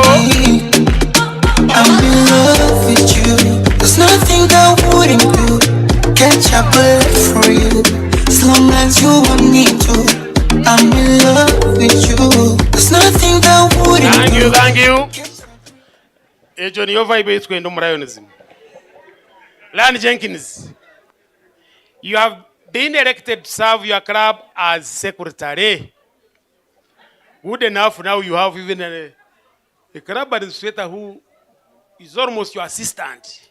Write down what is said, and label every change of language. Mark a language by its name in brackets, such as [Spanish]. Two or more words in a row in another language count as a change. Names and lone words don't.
[English] I'm in love with you. There's nothing I wouldn't do. Catch a bullet for you. As long as you want me to. I'm in love with you. There's nothing I wouldn't Thank do. you, thank you. [Kinyarwanda] Ejo niyo vibe yetu kwenda mu Lionism. [English] Lion Jenkins, you have been elected to serve your club as secretary. Good enough, now you have even a club administrator who is almost your assistant.